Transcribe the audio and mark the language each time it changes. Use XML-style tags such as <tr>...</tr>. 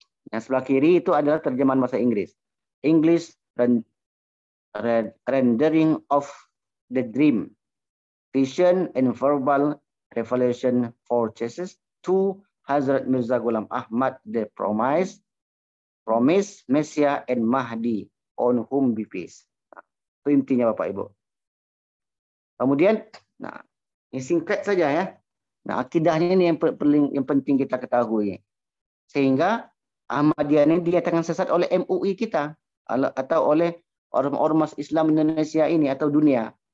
<id>Yang sebelah kiri itu adalah terjemahan bahasa Inggris.</id> <en>English rendering of the dream, vision and verbal revelation for Jesus to Hazrat Mirza Ghulam Ahmad, the promise Messiah and Mahdi, on whom be peace.</en> <id>Nah, itu intinya Bapak Ibu. Kemudian, nah, ini singkat saja ya. Nah, akidahnya ini yang penting kita ketahui. Sehingga Ahmadiyah ini dinyatakan sesat oleh MUI kita atau oleh ormas Islam Indonesia ini atau dunia.</id>